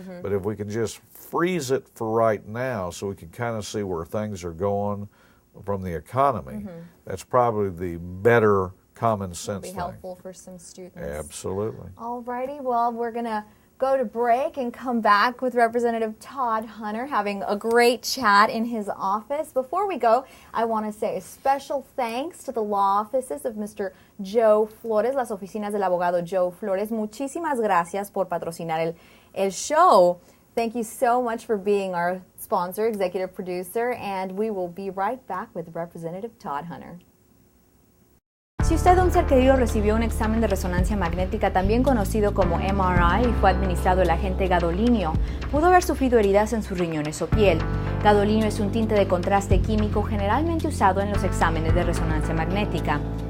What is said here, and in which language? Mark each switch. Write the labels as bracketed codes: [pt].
[en] But if we can just freeze it for right now so we can kind of see where things are going from the economy, that's probably the better common sense thing. Be helpful for some students. Absolutely. All righty. Well, we're going to go to break and come back with Representative Todd Hunter having a great chat in his office. Before we go, I want to say a special thanks to the law offices of Mr. [es] Joe Flores, las oficinas del abogado Joe Flores. Muchísimas gracias por patrocinar el show. [en] Thank you so much for being our sponsor, executive producer, and we will be right back with Representative Todd Hunter. [es] Si usted o un ser querido recibió un examen de resonancia magnética, también conocido como MRI, y fue administrado el agente gadolinio, pudo haber sufrido heridas en sus riñones o piel. Gadolinio es un tinte de contraste químico generalmente usado en los exámenes de resonancia magnética.